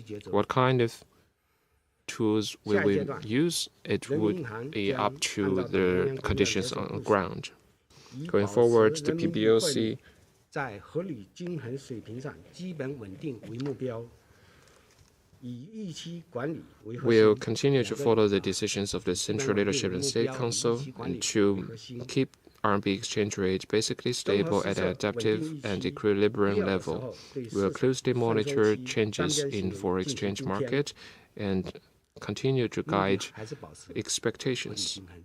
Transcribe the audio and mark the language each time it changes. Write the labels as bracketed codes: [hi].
[en] What kind of tools we will use, it would be up to the conditions on the ground. Going forward, the PBOC [zh] 在合理均衡水平上基本稳定为目标，以预期管理为核心。 [en] will continue to follow the decisions of the Central Leadership and State Council and to keep RMB exchange rate basically stable at an adaptive and equilibrium level. We will closely monitor changes in foreign exchange market and continue to guide expectations.